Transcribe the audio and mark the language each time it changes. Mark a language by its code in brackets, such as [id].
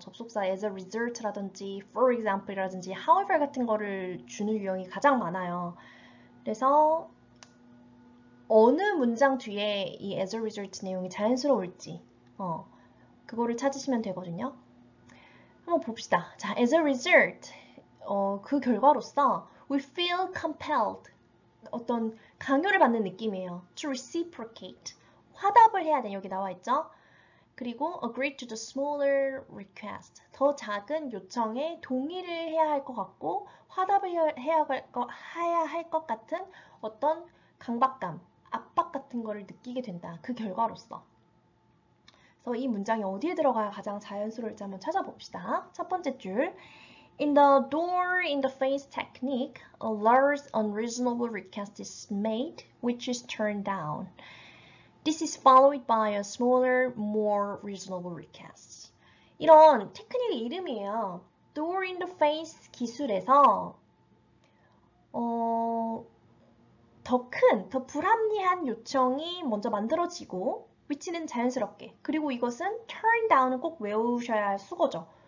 [ko] 접속사 as a result라든지 for example이라든지 however 같은 거를 주는 유형이 가장 많아요. 그래서 어느 문장 뒤에 이 as a result 내용이 자연스러울지 그거를 찾으시면 되거든요. 한번 봅시다. [en] 자, as a result, [ko] 그 결과로서 [en] we feel compelled. 어떤 강요를 받는 느낌이에요. To reciprocate. [ko] 화답을 해야 돼. 여기 나와 있죠? [en] 그리고 agree to the smaller request. [ko] 더 작은 요청에 동의를 해야 할 것 같고 화답을 해야 할 것 같은 어떤 강박감, 압박 같은 거를 느끼게 된다. 그 결과로서. 그래서 이 문장이 어디에 들어가야 가장 자연스러울지 한번 찾아봅시다. 첫 번째 줄. [en] In the door in the face technique, a large unreasonable request is made, which is turned down. This is followed by a smaller, more reasonable request. [ko] 이런 테크닉의 이름이에요. Door in the face 기술에서 더 큰, 더 불합리한 요청이 먼저 만들어지고 위치는 자연스럽게 그리고 이것은 turn down은 꼭 외우셔야 할 수거죠.